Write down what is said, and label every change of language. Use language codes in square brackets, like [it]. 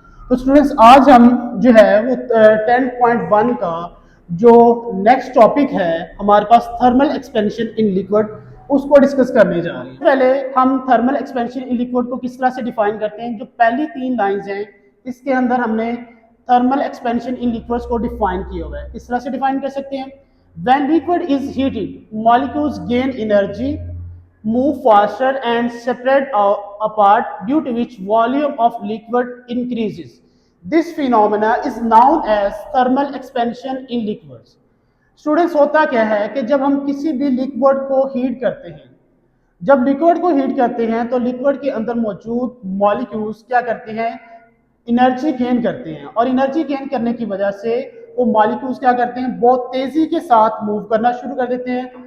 [ur] تو اسٹوڈنٹس آج ہم جو ہے وہ 10.1 کا جو نیکسٹ ٹاپک ہے ہمارے پاس تھرمل ایکسپینشن ان لیکوڈ, اس کو ڈسکس کرنے جا رہے ہیں. پہلے ہم تھرمل ایکسپینشن ان لیکوڈ کو کس طرح سے ڈیفائن کرتے ہیں. جو پہلی 3 لائنز ہیں اس کے اندر ہم نے تھرمل ایکسپینشن ان لیکوڈز کو ڈیفائن کیا ہوا ہے. کس طرح سے ڈیفائن کر سکتے ہیں. [en] when liquid is heated molecules gain energy, move faster and separate apart, due to which volume of liquid increases. This phenomena is known as thermal expansion in liquids. [ur] Students ہوتا کیا ہے کہ جب ہم کسی بھی لیکوڈ کو ہیٹ کرتے ہیں, جب لیکوڈ کو ہیٹ کرتے ہیں تو لیکوڈ کے اندر موجود مالیکیولز کیا کرتے ہیں, انرجی گین کرتے ہیں. اور انرجی گین کرنے کی وجہ سے وہ مالیکیولز کیا کرتے ہیں, بہت تیزی کے ساتھ موو کرنا شروع کر دیتے ہیں.